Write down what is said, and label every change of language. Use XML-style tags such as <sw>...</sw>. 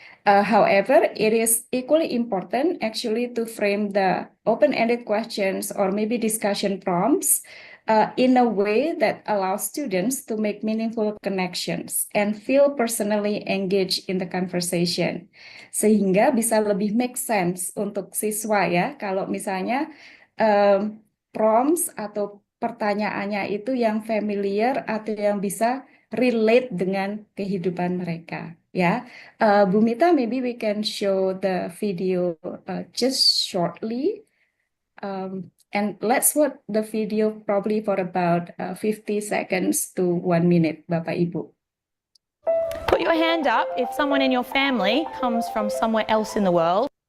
<en>However, it is equally important actually to frame the open-ended questions or maybe discussion prompts in a way that allows students to make meaningful connections and feel personally engaged in the conversation.</en> <id>Sehingga bisa lebih</id> <en>make sense</en> <id>untuk siswa ya, kalau misalnya prompts atau pertanyaannya itu yang familiar atau yang bisa relate dengan kehidupan mereka.</id> <en>Ya, Bumita, maybe we can show the video just shortly. And let's watch the video probably for about 50 seconds to 1 minute, Bapak Ibu. Put your hand up if someone in your family comes from somewhere else in the world.</en>